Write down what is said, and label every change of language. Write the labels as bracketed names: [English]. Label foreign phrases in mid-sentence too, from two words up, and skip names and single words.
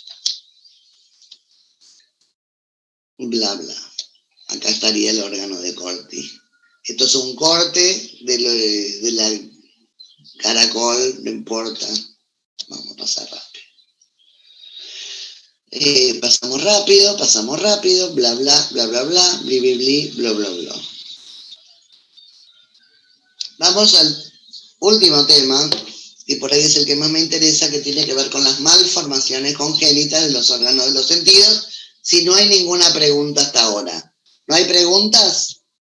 [Spanish] Bla, bla. Acá estaría el órgano de Corti. Esto es un corte de la caracol, no importa. Vamos a pasar rápido. Pasamos rápido, bla, bla, bla, bla, bla, bli, bli, bli, bla, bla, bla. Vamos al último tema, y por ahí es el que más me interesa, que tiene que ver con las malformaciones congénitas de los órganos de los sentidos, si no hay ninguna pregunta hasta ahora. ¿No hay preguntas?